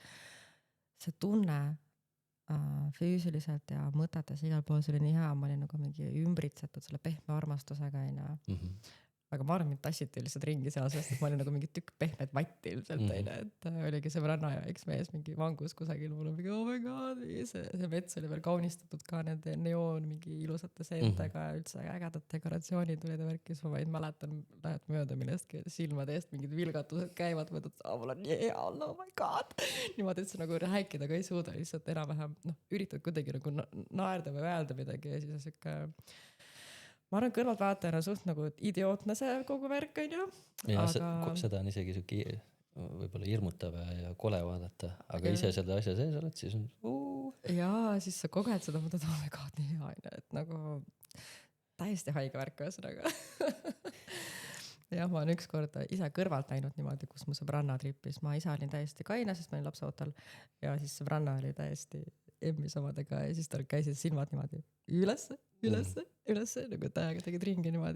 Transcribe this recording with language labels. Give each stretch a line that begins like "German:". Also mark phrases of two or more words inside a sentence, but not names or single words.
Estonian: See tunne füüsiliselt ja mõtetes igal pool, see oli nii hea, ma olin nagu mingi ümbritsetud selle pehme armastusega aga ma arvan, mind tassiti lihtsalt ringi seal, sest et ma olin nagu mingi tükk pehmet vatti ilmselt, et oligi sõbranna ja üks mees mingi vangus kusagil, mul on mingi
English: oh my god,
Estonian: see mets oli veel kaunistatud ka nende neoon mingi ilusate seentega ja üldse ägedad dekoratsioonid tulid ja värkis, ma vaid mäletan, lähed mööda millestki silmade eest mingid vilgatused käivad, mõtled, mul on nii hea olla,
English: oh my god.
Estonian: Niimoodi, et sa nagu rääkida ka ei suuda, lihtsalt enam-vähem, üritad kuidagi nagu naerda või öelda midagi ja siis on siuke ma arvan, kõrvalt vaatajana suht nagu idiootne see kogu värk on ju. Ja seda on isegi siuke võib-olla hirmutav ja kole vaadata, aga ise selle asja sees oled, siis on Jaa, siis sa koged seda, mõtled,
English: oh my god,
Estonian: nii hea, et nagu täiesti haige värk ühesõnaga. Jah, ma olen ükskord ise kõrvalt näinud niimoodi, kus mu sõbranna trippis. Ma ise olin täiesti kaine, sest ma olin lapseootel ja siis sõbranna oli täiesti Emmi samadega ja siis tal käisid silmad niimoodi ülesse, nagu täiega tegid ringi niimoodi.